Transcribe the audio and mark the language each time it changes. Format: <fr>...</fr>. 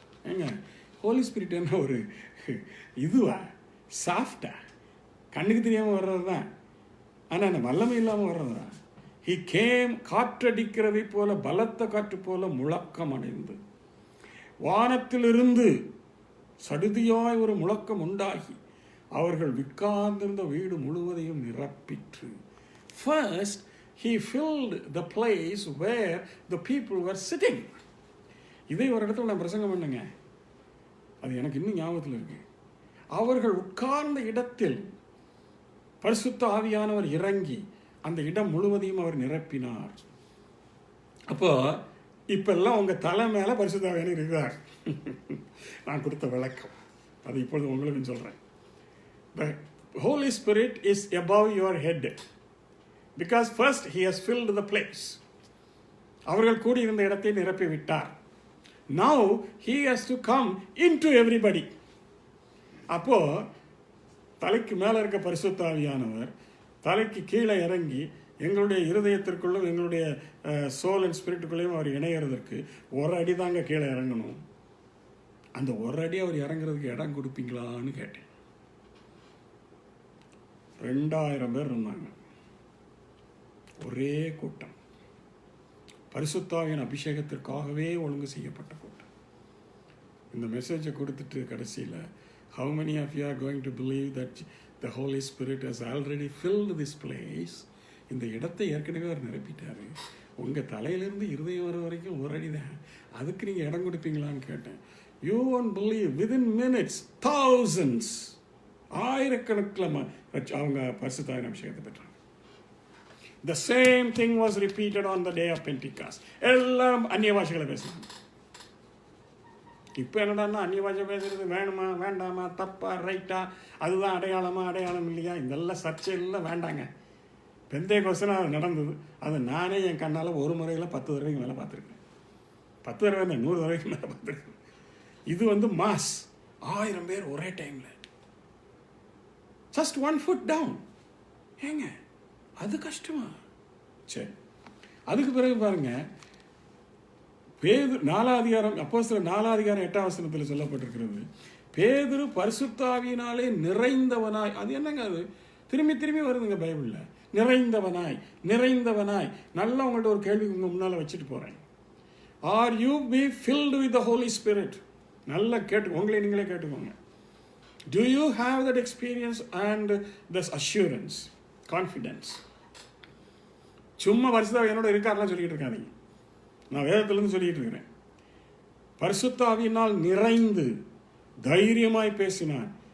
<ta>ஏங்க ஹோலி ஸ்பிரிட் என்ன ஒரு இதுவா, சாஃப்டா, கண்ணுக்கு தெரியாமல் வர்றது தான், ஆனால் அந்த வல்லமை இல்லாமல் வர்றது தான். ஹி கேம், காற்றடிக்கிறதை போல, பலத்த காற்று போல முழக்கம் அடைந்து, வானத்திலிருந்து சடுதியாய் ஒரு முழக்கம் உண்டாகி அவர்கள் உட்கார்ந்திருந்த வீடு முழுவதையும் நிரப்பிற்று.</ta> <en>First, he filled the place where the people were sitting.</en> <ta>இதை ஒரு இடத்துல நான் பிரசங்கம் பண்ணுங்க, அது எனக்கு இன்னும் ஞாபகத்தில் இருக்கு. அவர்கள் உட்கார்ந்த இடத்தில் பரிசுத்த ஆவியானவர் இறங்கி அந்த இடம் முழுவதையும் அவர் நிரப்பினார். அப்போ இப்பெல்லாம் உங்க தலை மேல பரிசுத்த ஆவியானவர் இருக்கிறார். நான் கொடுத்த விளக்கம் அது இப்பொழுது உங்களுக்கு சொல்றேன்.</ta> <en>The Holy Spirit is above your head because first he has filled the place.</en> <ta>அவர்கள் கூடியிருந்த இடத்தை நிரப்பி விட்டார்.</ta> <en>Now he has to come into everybody.</en> <ta>அப்போ தலைக்கு மேல இருக்க பரிசுத்த ஆவியானவர் தலைக்கு கீழே இறங்கி எங்களுடைய இருதயத்திற்குள்ளும் எங்களுடைய சோல் அண்ட் ஸ்பிரிட்டுக்குள்ளேயும் அவர் இணையறதற்கு ஒரு அடி தாங்க கீழே இறங்கணும். அந்த ஒரு அடி அவர் இறங்குறதுக்கு இடம் கொடுப்பீங்களான்னு கேட்டேன். 2000 பேர் இருந்தாங்க, ஒரே கூட்டம், பரிசுத்தாவின் அபிஷேகத்திற்காகவே ஒழுங்கு செய்யப்பட்ட கூட்டம். இந்த மெசேஜை கொடுத்துட்டு கடைசியில்,</ta> <en>how many of you are going to believe that the Holy Spirit has already filled this place?</en> <ta>இந்த இடத்தை ஏற்கனவே அவர் நிரப்பிட்டாரு, உங்கள் தலையிலேருந்து இருதயம் வர வரைக்கும் ஒரு அடி தான், அதுக்கு நீங்கள் இடம் கொடுப்பீங்களான்னு கேட்டேன்.</ta> <en>You won't believe, within minutes, thousands,</en> <ta>ஆயிரக்கணக்கில் அவங்க பரிசுத்தாவின் அபிஷேகத்தை பெற்றாங்க.</ta> <en>The same thing was repeated on the day of Pentecost.</en> <ta>எல்லாரும் அந்நிய பாஷைகளை பேசினாங்க. இப்போ என்னடான்னா அந்நிய பாஷை பேசுறது வேணுமா வேண்டாமா, தப்பா ரைட்டா, அதுதான் அடையாளமா அடையாளம் இல்லையா, இதெல்லாம் சர்ச்சையில் வேண்டாங்க. பெந்தேகோஸ்து அது நடந்தது, அது நானே என் கண்ணால் ஒரு முறையில் 10 தடவைக்கு மேலே பார்த்துருக்கேன். 10 தடவை 100 தடவைக்கு மேலே பார்த்துருக்கேன். இது மாஸ், 1000 பேர் ஒரே டைமில்,</ta> <en>just 1 foot down.</en> <ta>ஏங்க அது கஷ்டமா? சரி, அதுக்கு பிறகு பாருங்க, பேதுரு 4ஆம் அதிகாரம், அப்போஸ்தலர் 4ஆம் அதிகாரம் 8ஆம் வசனத்தில் சொல்லப்பட்டிருக்கிறது, பேதுரு பரிசுத்த ஆவியினாலே நிறைந்தவனாய். அது என்னங்க, அது திரும்பி திரும்பி வருதுங்க பைபிளில், நிறைந்தவனாய் நிறைந்தவனாய். நல்லா உங்கள்கிட்ட ஒரு கேள்வி உங்க முன்னால் வச்சுட்டு போகிறேன்.</ta> <en>Are you be filled with the Holy Spirit?</en> <ta>நல்லா கேட்டு உங்களை நீங்களே கேட்டுக்கோங்க.</ta> <en>Do you have that experience and this assurance, confidence?</en> <ta>சும்மா பரிசுத்த ஆவியானோட இருக்காருலாம் சொல்லிட்டு இருக்காதீங்க. நான் வேதத்திலிருந்து சொல்லிட்டு இருக்கிறேன். பரிசுத்த ஆவியினால் நிறைந்து தைரியமாய் பேசினான்.</ta>